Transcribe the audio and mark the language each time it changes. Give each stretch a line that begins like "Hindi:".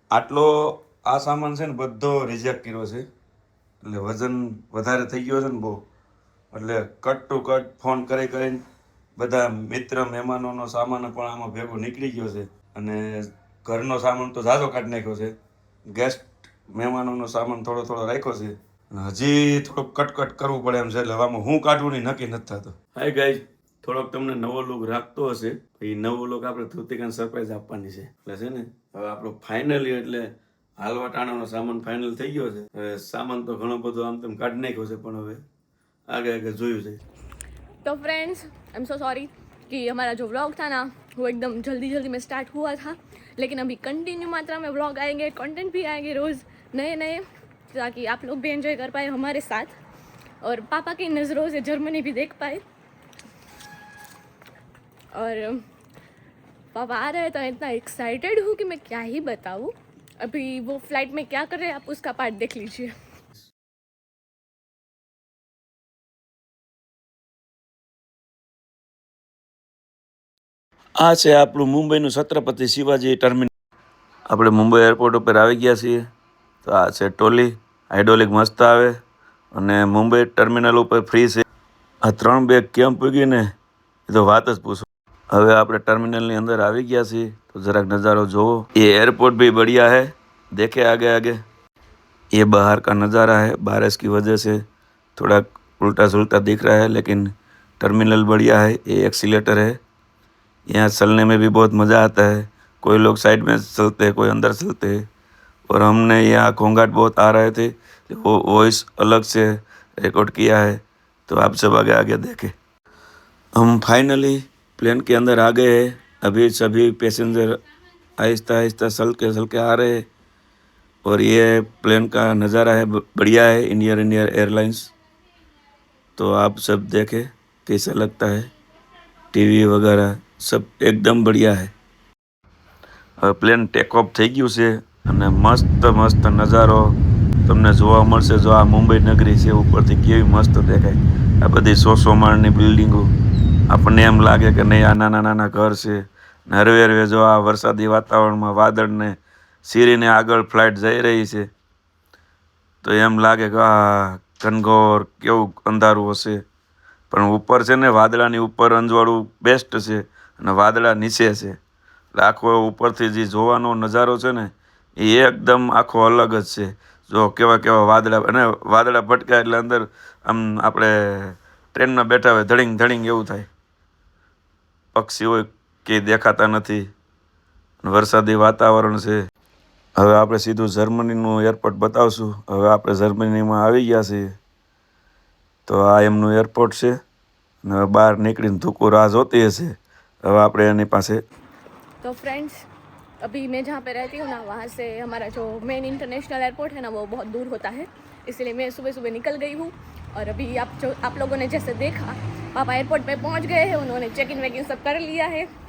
Gujarati: આટલો આ સામાન છે ને બધો રિજેક્ટ કર્યો છે, એટલે વજન વધારે થઈ ગયો છે ને બહુ, એટલે કટ ટુ કટ ફોન કરીને બધા મિત્ર મહેમાનોનો સામાન પણ આમાં ભેગો નીકળી ગયો છે, અને ઘરનો સામાન તો ઝાઝો કાઢી નાખ્યો છે, ગેસ્ટ મહેમાનોનો સામાન થોડો રાખ્યો છે, અને હજી થોડુંક કટ કરવું પડે એમ છે, એટલે આમાં હું કાઢવું નહીં નક્કી નથી થતું। હાય ગાઈઝ, થોડોક તમને નવો લુક રાખતો હશે, એ નવો લુક આપણે ધૃતિકાને સરપ્રાઈઝ આપવાની છે, એટલે છે ને હવે આપણો ફાઇનલી એટલે હાલવા ટાણાનો સામાન ફાઇનલ થઈ ગયો છે। હવે સામાન તો ઘણો બધો આમ તેમ કાઢી નાખ્યો છે, પણ હવે आगे જોયું છે।
Hindi: तो friends, I am so sorry कि हमारा जो व्लॉग था ना वो एकदम जल्दी में स्टार्ट हुआ था, लेकिन अभी कंटिन्यू मात्रा में व्लॉग आएंगे, कंटेंट भी आएंगे रोज़ नए, ताकि आप लोग भी एंजॉय कर पाए हमारे साथ और पापा की नज़रों से जर्मनी भी देख पाए। और पापा आ रहे हैं तो इतना एक्साइटेड हूँ कि मैं क्या ही बताऊँ। अभी वो फ्लाइट में क्या कर रहे हैं आप उसका पार्ट देख लीजिए।
Gujarati: આ છે આપણું મુંબઈનું છત્રપતિ શિવાજી ટર્મિનલ। આપણે મુંબઈ એરપોર્ટ ઉપર આવી ગયા છીએ। તો આ છે ટોલી, હાઇડ્રોલિક મસ્ત આવે, અને મુંબઈ ટર્મિનલ ઉપર ફ્રી છે। આ 3 બેગ કેમ પૂગી ને એ તો વાત જ પૂછો। હવે આપણે ટર્મિનલની અંદર આવી ગયા છીએ, તો જરાક નज़ारो જોવો।
Hindi: ये एयरपोर्ट भी बढ़िया है, देखे आगे ये बाहर का नज़ारा है, बारिश की वजह से थोड़ा उल्टा सुल्टा दिख रहा है, लेकिन टर्मिनल बढ़िया है। ये एक्सीलेटर है, यहाँ चलने में भी बहुत मज़ा आता है। कोई लोग साइड में चलते हैं, कोई अंदर चलते हैं, और हमने यहाँ घोंघाट बहुत आ रहे थे, वो वॉइस अलग से रिकॉर्ड किया है, तो आप सब आगे देखें। हम फाइनली प्लेन के अंदर आ गए हैं। अभी सभी पैसेंजर आहिस्ता चल के आ रहे हैं, और ये प्लेन का नज़ारा है, बढ़िया है, इंडियन एयरलाइंस। तो आप सब देखें कैसा लगता है, टीवी वगैरह सब एकदम बढ़िया है।
Gujarati: હવે પ્લેન ટેક ઓફ થઈ ગયું છે, અને મસ્ત નજારો તમને જોવા મળશે। જો આ મુંબઈ નગરી છે ઉપરથી કેવી મસ્ત દેખાય, આ બધી 100 માળની બિલ્ડિંગો, આપણને એમ લાગે કે નહીં આ નાના ઘર છે, ને હરવે જો આ વરસાદી વાતાવરણમાં વાદળને સીરીને આગળ ફ્લાઇટ જઈ રહી છે, તો એમ લાગે કે આ ઘનઘોર કેવું અંધારું હશે, પણ ઉપર છે ને વાદળાની ઉપર અંજવાળું બેસ્ટ છે, અને વાદળા નીચે છે, એટલે આખો ઉપરથી જે જોવાનો નજારો છે ને એ એકદમ આખો અલગ જ છે। જો કેવા વાદળા, અને વાદળા ભટકાય એટલે અંદર આમ આપણે ટ્રેનમાં બેઠા હોય ધડીંગ એવું થાય, પક્ષીઓ કે દેખાતા નથી, વરસાદી વાતાવરણ છે. હવે આપણે સીધું જર્મનીનું એરપોર્ટ બતાવશું. હવે આપણે જર્મનીમાં આવી ગયા છીએ. તો આ એમનું એરપોર્ટ છે અને હવે બહાર નીકળીને ધૂકો રાહ જોતી હશે. હવે આપણે એની પાસે.
Hindi: तो फ्रेंड्स अभी मैं जहाँ पे रहती हूँ ना वहाँ से हमारा जो मेन इंटरनेशनल एयरपोर्ट है ना वो बहुत दूर होता है, इसलिए मैं सुबह सुबह निकल गई हूँ. और अभी आप लोगों ने जैसे देखा पापा एयरपोर्ट पे पहुँच गए हैं, उन्होंने चेक इन वेक इन सब कर लिया है.